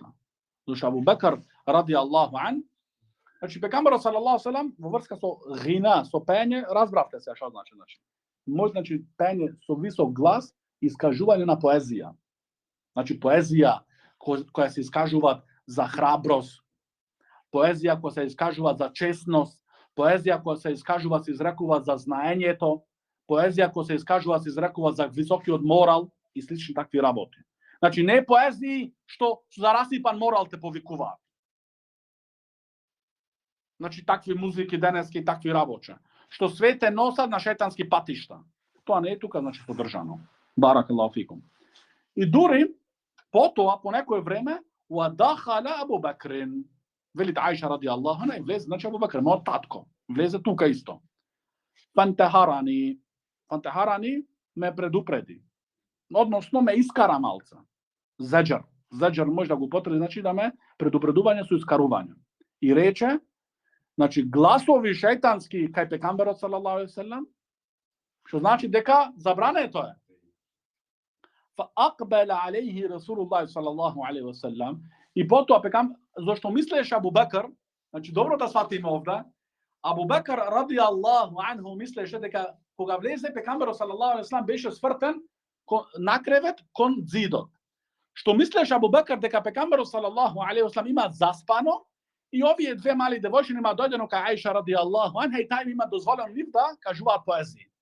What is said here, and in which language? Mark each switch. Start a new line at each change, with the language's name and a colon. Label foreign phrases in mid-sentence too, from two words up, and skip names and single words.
Macedonian: Зашто Абу Бекр
Arabic: رضي الله عن,
Macedonian: значи пегамберот
Arabic: صلى الله عليه وسلم
Macedonian: во врска со гина, со пење, разбравте се што значи. Значи пење со висок глас, искажување на поезија. Значи поезија која се искажуваат за храброст, poezija koja se iskажува за честност, poezija koja se iskажува се изрекува за знаењето, poezija koja se iskажува се изрекува за високиот морал и слични такви работи. Значи не поезии што за расипан морал те повикуваат. Значи такви музики денески и такви работи, што свете носат на шејтански патишта. Тоа не е тука значи поддржано.
Arabic: بارك الله فيكم.
Macedonian: И дури потоа по некое време
Arabic: ودخل أبو بكر,
Macedonian: велит Аиша
Arabic: رضي الله عنها,
Macedonian: влезе значи Абу Бакр, мојот татко, влезе тука исто. Фантахарани ме предупреди. Односно ме искара малца. Заџар може да го употреби, значи да ме предупредување со искарување. И рече, значи гласови шејтански кај пекамберот
Arabic: صلى الله عليه وسلم,
Macedonian: што значи дека забрането е.
Arabic: فأقبل عليه رسول الله صلى الله عليه وسلم,
Macedonian: и потоа зашто мислеше Абу Бакр, значи добро да сватиме овде, Абу Бакр
Arabic: رضي الله عنه
Macedonian: мислеше дека кога влезе пекамберот
Arabic: صلى الله عليه وسلم
Macedonian: беше свртен на кревет кон зидот. Што мислеше Абу Бакр дека пекамберот
Arabic: صلى الله عليه وسلم
Macedonian: има заспано и овие две мали девојчиња има дојдено кај Аиша
Arabic: رضي الله عنها
Macedonian: и тај има дозволено нив да кажуваат поезии.